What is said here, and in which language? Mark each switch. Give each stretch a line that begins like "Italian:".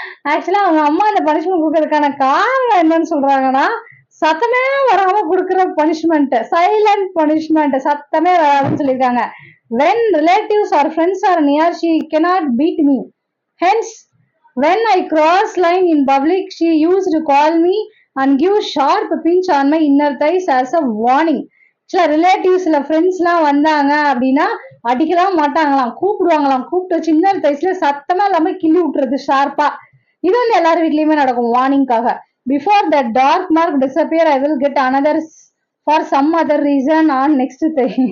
Tamil: ஆக்சுவலா அவங்க அம்மா இந்த பனிஷ்மெண்ட் கொடுக்கறதுக்கான காரணம் என்னன்னு சொல்றாங்கன்னா, சத்தமே வராம கொடுக்குற பனிஷ்மெண்ட், சைலண்ட் பனிஷ்மெண்ட், சத்தமே வராதுன்னு சொல்லியிருக்காங்க.
English: When relatives or friends are near, she cannot beat me. Hence, when I cross line in public, she used to call me and give sharp pinch on my inner thighs as a warning.
Tamil: சில ரிலேட்டிவ்ஸ்ல ஃப்ரெண்ட்ஸ்லாம் வந்தாங்க அப்படின்னா அடிக்கலாம் மாட்டாங்களாம், கூப்பிடுவாங்களாம். கூப்பிட்டு வச்சு inner தைஸ்ல சத்தமா இல்லாம கிள்ளி விட்டுறது ஷார்ப்பா. இது வந்து எல்லார் வீட்லயுமே நடக்கும் வார்னிங்காக.
English: Before the dark mark disappear I will get another for some other reason on next Thai.